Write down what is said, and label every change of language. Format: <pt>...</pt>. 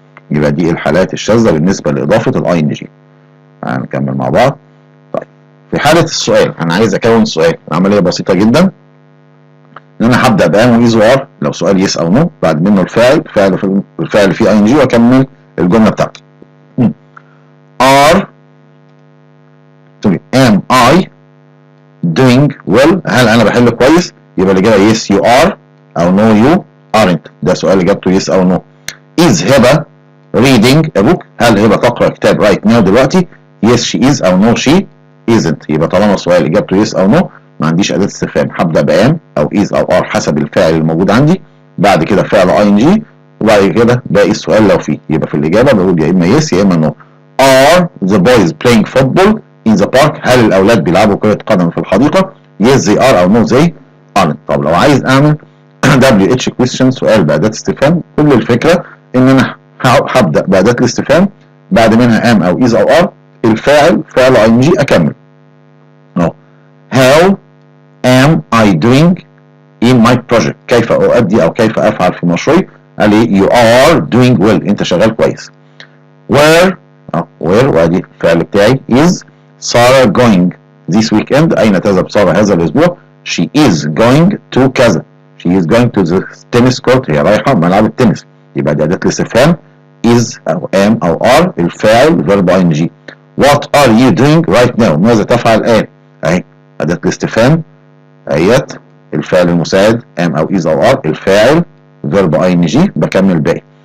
<ar>يبقى دي الحالات الشاذة بالنسبة لاضافة الاي ان جي. هنكمل مع بعض. طيب في حالة السؤال انا عايز اكون سؤال. العملية بسيطة جدا ان انا هبدأ بام وايز وار لو سؤال يس او نو، بعد منه الفعل فيه اي ان جي واكمل الجملة بتاعتي.</ar> <en>am I doing well؟</en> <ar>هل انا بحل كويس؟ يبقى الاجابه</ar> <en>yes you are او no you aren't.</en> <ar>ده سؤال اجابته yes او no.</ar> <en>is هبه reading a book؟</en> <ar>هل هبه تقرا كتاب</ar> <en>right now</en> <ar>دلوقتي؟</ar> <en>yes she is او no she isn't.</en> <ar>يبقى طالما سؤال اجابته yes او no ما عنديش اداه استفهام. هبدا بام او is او are حسب الفعل الموجود عندي، بعد كده فعل ing وبعد كده باقي السؤال لو فيه. يبقى في الاجابه بقول يا اما yes يا اما no.</ar> <en>are the boys playing football in the park؟</en> <ar>هل الاولاد بيلعبوا كرة قدم في الحديقة؟</ar> <en>yes they are او no they aren't.</en> <ar>طب لو عايز اعمل WH question سؤال بأداة استفهام، كل الفكرة ان انا هبدأ بأداة الاستفهام بعد منها am او is او are الفاعل فعل ing اكمل.</ar> <en>how am I doing in my project؟</en> <ar>كيف اؤدي او كيف افعل في مشروعي؟ قال لي</ar> <en>you are doing well</en> <ar>انت شغال كويس.</ar> <en>where</en> <ar>وادي الفعل بتاعي</ar> <en>is Sarah going this weekend؟</en> <ar>أين تذهب سارة هذا الأسبوع؟</ar> <en>she is going to كذا. she is going to the tennis court.</en> <ar>هي رايحة ملعب التنس. يبقى دي أداة الاستفهام is أو am أو are الفاعل verb ing.</ar> <en>What are you doing right now؟</en> <ar>ماذا تفعل الآن؟ أهي أداة الاستفهام أهيت، الفعل المساعد am أو is أو are، الفاعل verb ing، بكمل باقي.</ar>